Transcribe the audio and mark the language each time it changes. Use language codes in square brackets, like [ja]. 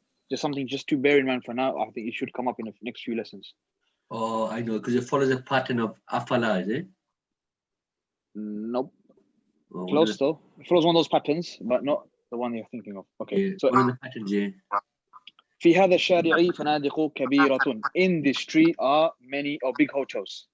[en] Just something just to bear in mind for now. I think it should come up in the next few lessons. Oh, I know, because it follows a pattern of afala, is it? Nope. Oh, close though. It follows one of those patterns, but not the one you're thinking of. Okay. Yeah, so one of the patterns, yeah. [ar] في هذا الشارع فنادق كبيرة. [en] In this street are many or big hotels.